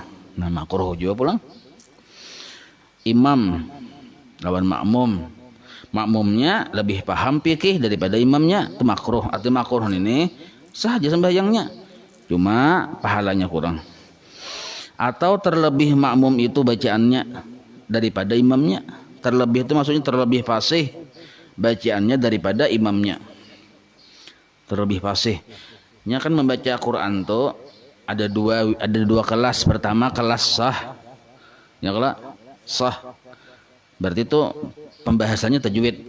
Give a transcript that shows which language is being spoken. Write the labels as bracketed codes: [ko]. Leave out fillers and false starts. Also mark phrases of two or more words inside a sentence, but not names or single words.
[bjn] Nah makruh juga pulang. Imam lawan makmum. [id] Makmumnya lebih paham fikih daripada imamnya, itu makruh. Arti makruh ini sah aja sembahyangnya. cuma pahalanya kurang. Atau terlebih makmum itu bacaannya daripada imamnya. Terlebih itu maksudnya terlebih fasih bacaannya daripada imamnya. Terlebih fasihnya kan membaca Quran tuh ada dua kelas. Pertama kelas sah, ya kelas sah berarti itu pembahasannya tajwid.